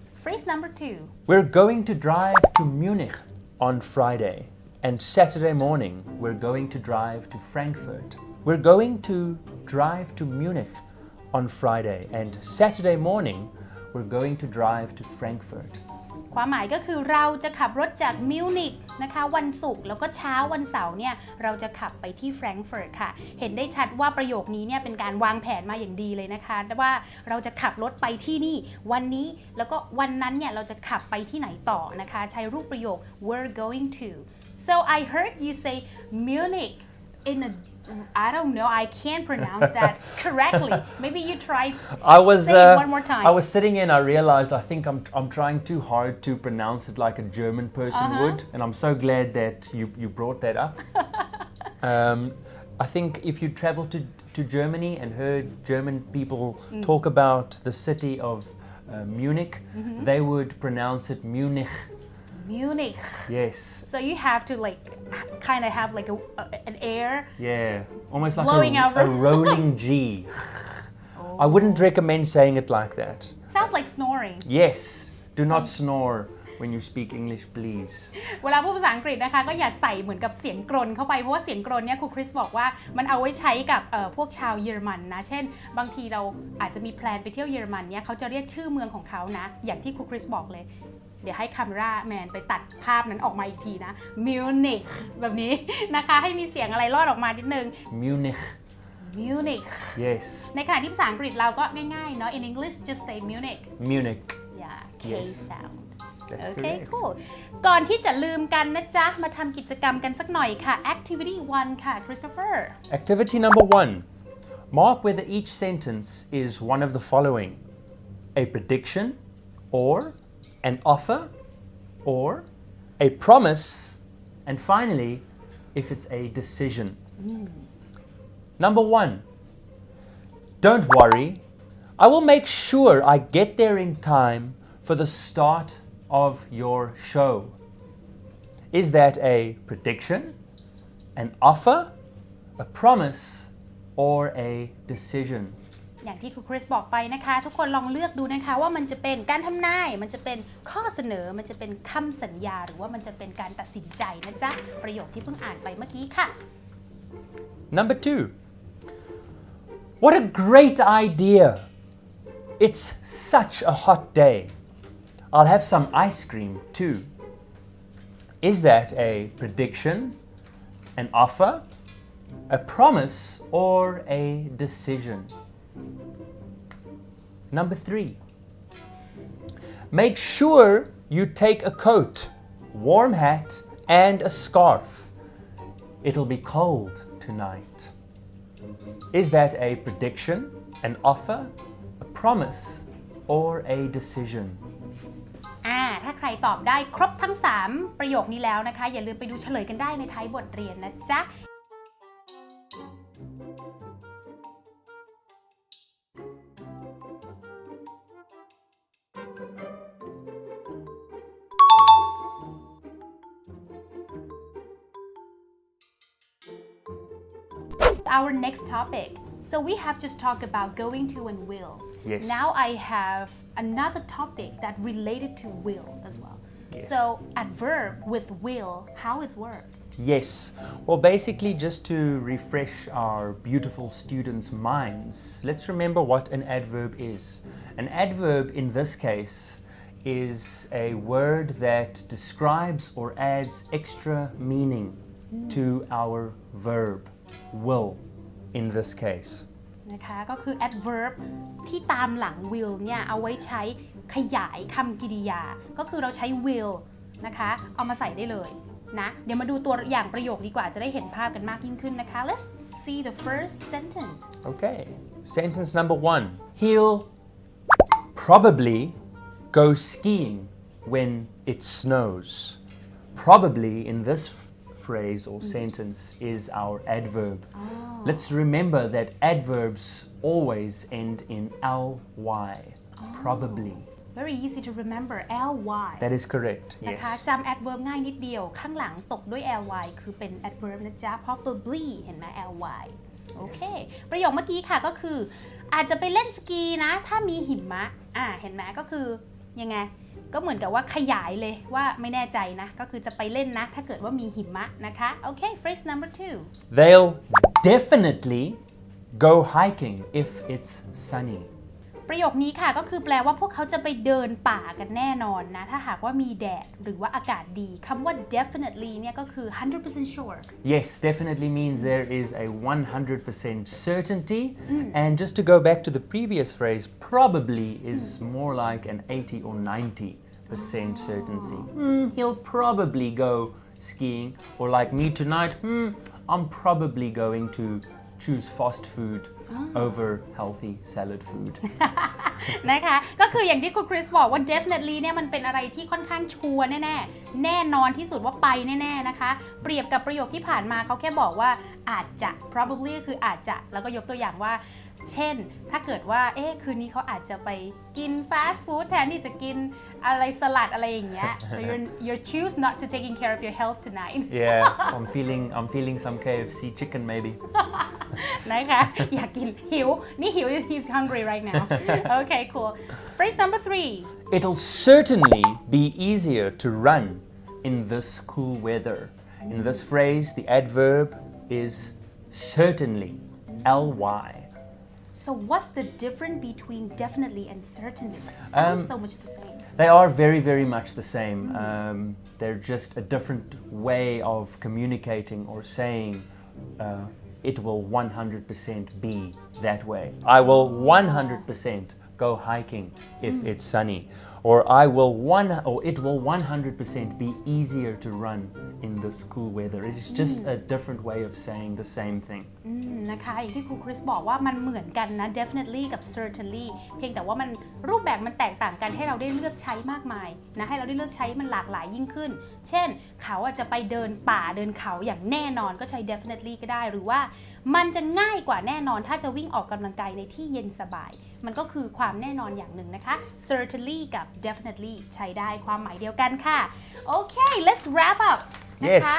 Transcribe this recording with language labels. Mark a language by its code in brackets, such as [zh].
[en] Phrase number two. We're going to drive to Munich on Friday. And Saturday morning, we're going to drive to Frankfurt. We're going to drive to Munich on Friday. And Saturday morning, we're going to drive to Frankfurt. [th] ความหมายก็คือเราจะขับรถจากมิวนิกนะคะวันศุกร์แล้วก็เช้าวันเสาร์เนี่ยเราจะขับไปที่แฟรงก์เฟิร์ตค่ะเห็นได้ชัดว่าประโยคนี้เนี่ยเป็นการวางแผนมาอย่างดีเลยนะคะว่าเราจะขับรถไปที่นี่วันนี้แล้วก็วันนั้นเนี่ยเราจะขับไปที่ไหนต่อนะคะใช้รูปประโยค [en] we're going to so I heard you say Munich in a I don't know. I can't pronounce that correctly. Maybe you try. Say it one more time. I was sitting in. I realized I think I'm trying too hard to pronounce it like a German person would, and I'm so glad that you brought that up. I think if you travel to Germany and heard German people talk about the city of Munich, they would pronounce it Munich. Munich. Yes. So you have to like kind of have like an air. Yeah, almost like a rolling G. I wouldn't recommend saying it like that. Sounds like snoring. Yes. Do not snore when you speak English, please. [th] เวลาพูดภาษาอังกฤษนะคะก็อย่าใส่เหมือนกับเสียงกรนเข้าไปเพราะว่าเสียงกรนเนี่ยครูคริสบอกว่ามันเอาไว้ใช้กับพวกชาวเยอรมันนะเช่นบางทีเราอาจจะมีแพลนไปเที่ยวเยอรมันเนี่ยเขาจะเรียกชื่อเมืองของเขานะอย่างที่ครูคริสบอกเลยเดี๋ยวให้คาเมราแมนไปตัดภาพนั้นออกมาอีกทีนะ Munich แบบนี้นะคะให้มีเสียงอะไรรอดออกมานิดนึง [en] Munich. Munich Yes. [th] ในขณะที่ภาษาอังกฤษเราก็ง่ายๆเนาะ [en] in English just say Munich Munich. yeah K Yes. sound That's Okay correct. [th] cool ก่อนที่จะลืมกันนะจ๊ะมาทำกิจกรรมกันสักหน่อยค่ะ Activity 1 ค่ะ Christopher [en] Activity number 1. Mark whether each sentence is one of the following: a prediction, or an offer, or a promise, and finally, if it's a decision. Number 1. Don't worry. I will make sure I get there in time for the start of your show. Is that a prediction, an offer, a promise, or a decision? [th] อย่างที่ครูคริสบอกไปนะคะ ทุกคนลองเลือกดูนะคะว่ามันจะเป็นการทำนายมันจะเป็นข้อเสนอมันจะเป็นคำสัญญาหรือว่ามันจะเป็นการตัดสินใจนะจ๊ะประโยคที่เพิ่งอ่านไปเมื่อกี้ค่ะ [en] Number 2. What a great idea! It's such a hot day. I'll have some ice cream too. Is that a prediction, an offer, a promise, or a decision? Number 3. Make sure you take a coat, warm hat, and a scarf. It'll be cold tonight. Is that a prediction, an offer, a promise, or a decision? [th] ถ้าใครตอบได้ครบทั้ง 3 ประโยคนี้แล้วนะคะ อย่าลืมไปดูเฉลยกันได้ในท้ายบทเรียนนะจ๊ะ [en] Our next topic. So we have just talked about going to and will. Yes. Now I have another topic that related to will as well. Yes. So adverb with will, how it's worked. Yes. Well, basically, just to refresh our beautiful students' minds, let's remember what an adverb is. An adverb in this case is a word that describes or adds extra meaning to our verb, will, in this case. [th] นะคะก็คือ adverb ที่ตามหลัง will เนี่ยเอาไว้ใช้ขยายคำกริยาก็คือเราใช้ will นะคะเอามาใส่ได้เลยนะเดี๋ยวมาดูตัวอย่างประโยคดีกว่าจะได้เห็นภาพกันมากยิ่งขึ้นนะคะ [en] Let's see the first sentence. Okay. Sentence number 1. He'll probably go skiing when it snows. Probably in this phrase or sentence is our adverb. Let's remember that adverbs always end in ly. Probably. Very easy to remember ly That is correct. [th] นะคะ [en] Yes. [th] จำ adverb ง่ายนิดเดียวข้างหลังตกด้วย ly คือเป็น adverb นะจ๊ะ probably เห็นไหม ly โอเค ประโยคเมื่อกี้ค่ะก็คืออาจจะไปเล่นสกีนะถ้ามีหิมะเห็นไหมก็คือยังไงก็เหมือนกับว่าขยายเลยว่าไม่แน่ใจนะก็คือจะไปเล่นนะถ้าเกิดว่ามีหิมะนะคะโอเค [en] phrase number 2 They'll definitely go hiking if it's sunny. [th] ประโยคนี้ค่ะก็คือแปลว่าพวกเขาจะไปเดินป่ากันแน่นอนนะถ้าหากว่ามีแดดหรือว่าอากาศดีคำว่า definitely เนี่ยก็คือ [en] 100% sure Yes, definitely means there is a 100% certainty. And just to go back to the previous phrase, probably is more like an 80 or 90% certainty. He'll probably go skiing. Or like me tonight, I'm probably going to choose fast food over healthy salad food. [th] นะคะก็คืออย่างที่คุณคริสบอกว่า definitely เนี่ยมันเป็นอะไรที่ค่อนข้างชัวร์แน่ๆแน่นอนที่สุดว่าไปแน่ๆนะคะเปรียบกับประโยคที่ผ่านมาเขาแค่บอกว่าอาจจะ probably ก็คืออาจจะแล้วก็ยกตัวอย่างว่าเช่นถ้าเกิดว่าคืนนี้เขาอาจจะไปกิน fast food แทนที่จะกินอะไรสลัดอะไรอย่างเงี้ย [en] so you're choose not to taking care of your health tonight Yeah, I'm feeling some KFC chicken maybe. [th] นะคะอยากกินหิวนี่หิว [en] he's hungry right now okay cool phrase number 3 It'll certainly be easier to run in this cool weather. In this phrase, the adverb is certainly, ly. So what's the difference between definitely and certainly? Sounds so much the same. They are very, very much the same. They're just a different way of communicating or saying it will 100% be that way. I will 100% go hiking if it's sunny. Or it will 100% be easier to run in this cool weather. It is just a different way of saying the same thing. [th] นะคะอย่างที่ครูคริสบอกว่ามันเหมือนกันนะ definitely กับ certainly เพียงแต่ว่ามันรูปแบบมันแตกต่างกันให้เราได้เลือกใช้มากมายนะให้เราได้เลือกใช้มันหลากหลายยิ่งขึ้น เช่นเขาอาจจะไปเดินป่าเดินเขาอย่างแน่นอนก็ใช้ definitely ก็ได้หรือว่ามันจะง่ายกว่าแน่นอนถ้าจะวิ่งออกกำลังกายในที่เย็นสบายมันก็คือความแน่นอนอย่างหนึ่งนะคะ certainly กับ definitely ใช้ได้ความหมายเดียวกันค่ะ [en] Okay let's wrap up [th] นะคะ